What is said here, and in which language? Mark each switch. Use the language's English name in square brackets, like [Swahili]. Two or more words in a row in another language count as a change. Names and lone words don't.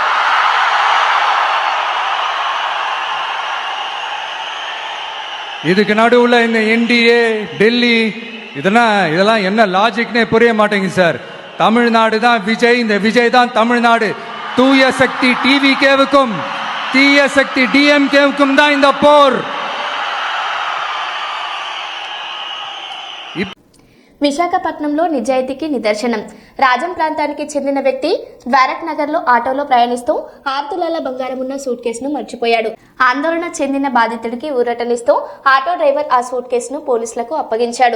[Tamil] இதுக்கு நடுவுல இந்த என்டிஏ டெல்லி இதெல்லாம் என்ன லாஜிக்னே புரிய மாட்டேங்குது சார். தமிழ்நாடு தான் விஜய், இந்த விஜய் தான் தமிழ்நாடு. தூய சக்தி டிவிகேவுக்கும் தீய சக்தி டிஎம்கேவுக்கும் தான் இந்த போர். [Telugu] విశాఖపట్నంలో నిజాయితీకి నిదర్శనం. రాజం ప్రాంతానికి చెందిన వ్యక్తి ద్వారక్ నగర్లో ఆటోలో ప్రయాణిస్తూ 6 తులాల బంగారం ఉన్న సూట్ కేసును మర్చిపోయాడు. ఆందోళన చెందిన బాధితుడికి ఊరటనిస్తూ ఆటో డ్రైవర్ ఆ సూట్ కేసును పోలీసులకు అప్పగించాడు.